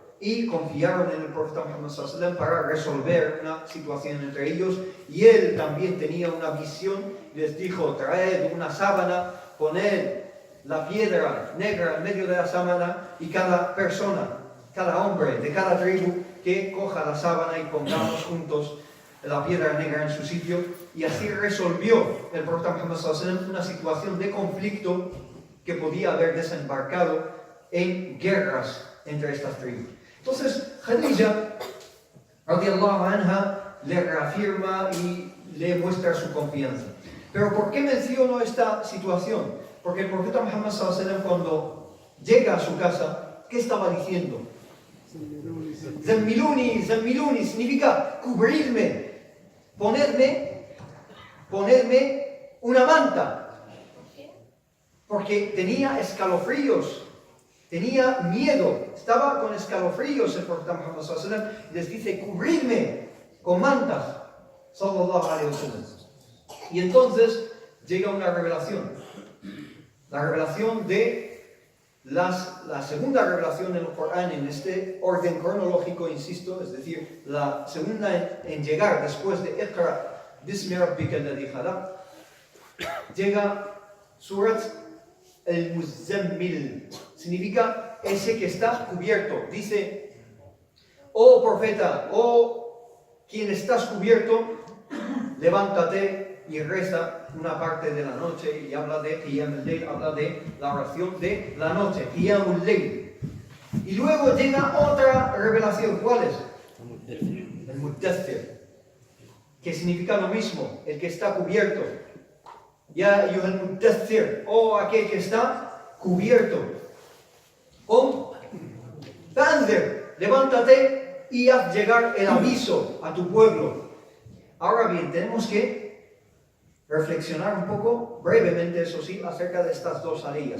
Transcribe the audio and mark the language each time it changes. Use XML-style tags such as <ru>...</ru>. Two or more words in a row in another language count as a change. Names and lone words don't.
<es>Y confiaron en el profeta Muhammad</es> <ar>صلى الله عليه وسلم</ar> <es>para resolver una situación entre ellos. Y él también tenía una visión, les dijo: traed una sábana, poned la piedra negra en medio de la sábana, y cada persona, cada hombre de cada tribu, que coja la sábana y pongamos juntos la piedra negra en su sitio. Y así resolvió el profeta Muhammad</es> <ar>صلى الله عليه وسلم</ar> <es>una situación de conflicto que podía haber desembarcado en guerras entre estas tribus. Entonces,</es> <ar>Khadija, رضي الله عنها,</ar> <es>le reafirma y le muestra su confianza. Pero ¿por qué menciono esta situación? Porque el profeta Muhammad</es> <ar>صلى الله عليه وسلم,</ar> <es>cuando llega a su casa, ¿qué estaba diciendo?</es> <ar>زملوني زملوني,</ar> <es>significa cubrirme, ponerme una manta. Porque tenía escalofríos, tenía miedo, estaba con escalofríos el profeta Muhammad</es> <ar>صلى الله عليه وسلم,</ar> <es>y les dice: cubridme con mantas,</es> <ar>صلى الله عليه وسلم.</ar> <es>Y entonces llega una revelación, la revelación de la segunda revelación en el Corán, en este orden cronológico, insisto, es decir, la segunda en llegar después de</es> <ar>اقرأ باسم ربك الذي خلق,</ar> <es>llega Surat al-Muzammil, significa ese que está cubierto. Dice: oh profeta, oh quien estás cubierto, levántate y reza una parte de la noche, y habla de</es> <ar>قيام الليل,</ar> <es>habla de la oración de la noche,</es> <ar>قيام الليل.</ar> <es>Y luego llega otra revelación. ¿Cuál es? El Muddathir, que significa lo mismo, el que está cubierto.</es> <ar>يا أيها المدثر,</ar> <es>aquel que está cubierto. Fa'anzir, levántate y haz llegar el aviso a tu pueblo. Ahora bien, tenemos que reflexionar un poco, brevemente eso sí, acerca de estas dos aleyas.</es>